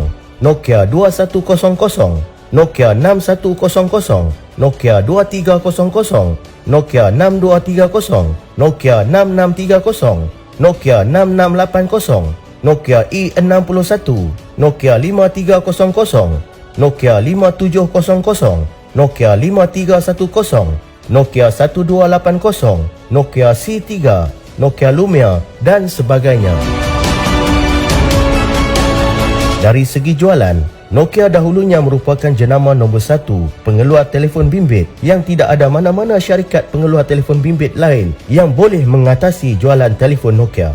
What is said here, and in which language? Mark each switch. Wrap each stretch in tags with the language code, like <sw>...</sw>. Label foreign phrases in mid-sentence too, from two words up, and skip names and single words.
<ms>Nokia 2100, Nokia 6100, Nokia 2300, Nokia 6230, Nokia 6630, Nokia 6680, Nokia E61, Nokia 5300, Nokia 5700, Nokia 5310, Nokia 1280, Nokia C3, Nokia Lumia dan sebagainya. Dari segi jualan, Nokia dahulunya merupakan jenama nombor 1 pengeluar telefon bimbit yang tidak ada mana-mana syarikat pengeluar telefon bimbit lain yang boleh mengatasi jualan telefon Nokia.</ms>